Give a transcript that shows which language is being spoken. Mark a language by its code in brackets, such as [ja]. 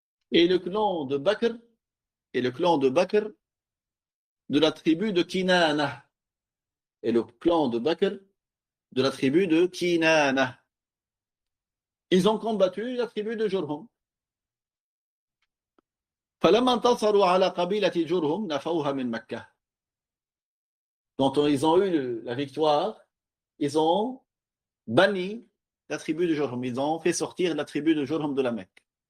[fr] et le clan de Bakr, de la tribu de Kinana, et le clan de Bakr, de la tribu de Kinana. Ils ont combattu la tribu de Jurhum. [ar] فلما انتصروا على قبيلة جرهم نفوها من مكة. [fr] Quand ils ont eu la victoire, ils ont banni la tribu de Jurhum. Ils ont fait sortir la tribu de Jurhum de la Mecque.